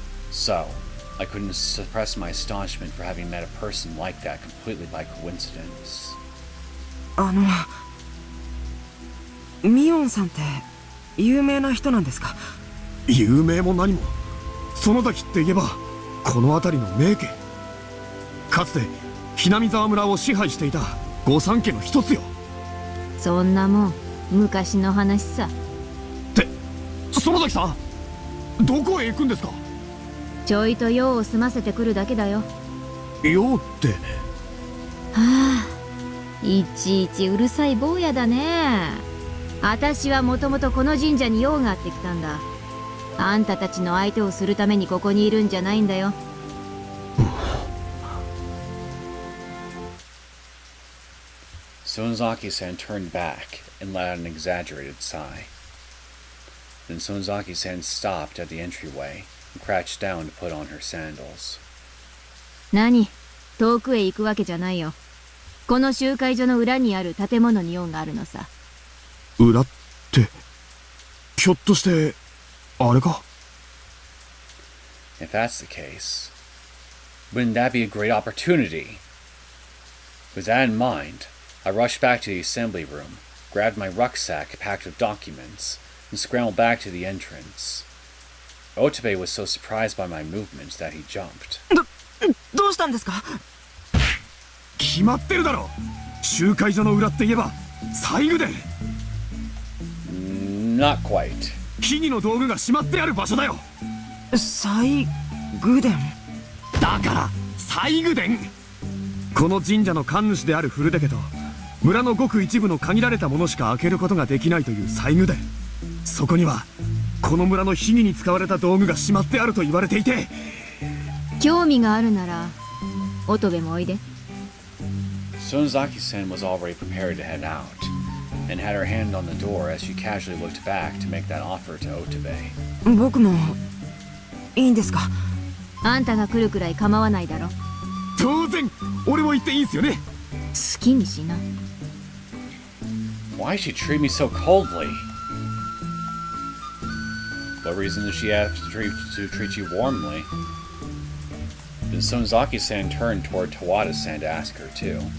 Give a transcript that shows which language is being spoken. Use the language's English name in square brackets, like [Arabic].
[English] So, I couldn't suppress my astonishment for having met a person like that completely by coincidence. [Japanese] ミオンさんって有名な人なんですか？有名も何も、園崎って言えばこの辺りの名家。かつてhinamizawa村を支配していた御三家の一つよ。そんなもん昔の話さ。って園崎さんどこへ行くんですか？ちょいと用を済ませてくるだけだよ。用って。はあ、いちいちうるさい坊やだね。あたしはもともとこの神社に用があってきたんだ。あんたたちの相手をするためにここにいるんじゃないんだよ。 [English] Sonozaki-san turned back and let out an exaggerated sigh. Then Sonozaki-san stopped at the entryway and crouched down to put on her sandals. [Japanese] 何？遠くへ行くわけじゃないよ。この集会所の裏にある建物に用があるのさ。裏ってひょっとしてあれか？ [English] If that's the case, wouldn't that be a great opportunity? With that in mind, I rushed back to the assembly room, grabbed my rucksack packed with documents, and scrambled back to the entrance. Otobe was so surprised by my movements that he jumped. [Japanese] どうしたんですか？決まってるだろ。集会所の裏って言えば西宮殿。 [English] Not quite. [Japanese] 木々の道具がしまってある場所だよ。西宮殿だから西宮殿。この神社の神主である古出家と村のごく一部の限られたものしか開けることができないという西宮殿。そこにはこの村の秘技に使われた道具がしまってあると言われていて。興味があるなら乙部もおいで。 [English] Sonozaki-san was already prepared to head out, and had her hand on the door as she casually looked back to make that offer to Otobe. [Japanese] 僕もいいんですか？あんたが来るくらい構わないだろ。当然俺も行っていいんすよね。好きにしな。 [English] Why does she treat me so coldly? What reason does she have to treat you warmly? Then Sonozaki-san turned toward Towada-san to ask her too.